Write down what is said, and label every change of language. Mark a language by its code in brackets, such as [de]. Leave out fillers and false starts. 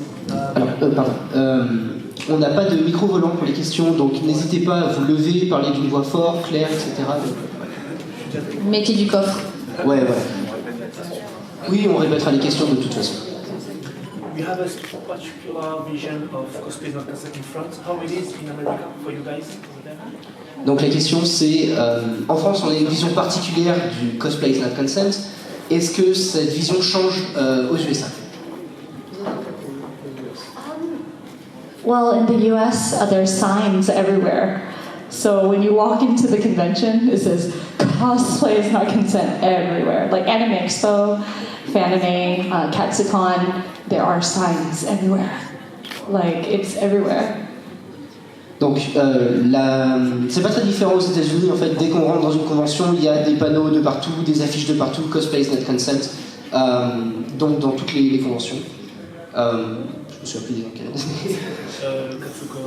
[fr] Alors, pardon. On n'a pas de micro volant pour les questions, donc n'hésitez pas à vous lever, parler d'une voix forte, claire, etc. Mettez du coffre. Ouais. Oui, on répétera les questions de toute façon. [en] We have a particular vision of cosplay not consent in France. How it is in America for you guys? [fr] Donc la question c'est, en France on a une vision particulière du [en] cosplay is not consent. [fr] Est-ce que cette vision change aux USA? [en] Well, in the US, there's signs everywhere. So when you walk into the convention, it says cosplay is not consent everywhere. Like Anime Expo, Fanime, Katsucon, there are signs everywhere. Like, it's everywhere. [fr] Donc, c'est pas très différent aux États-Unis. En fait, dès qu'on rentre dans une convention, il y a des panneaux de partout, des affiches de partout, [en] cosplay is not consent. [fr] Donc, dans toutes les conventions. Je me souviens plus des noms Katsuko.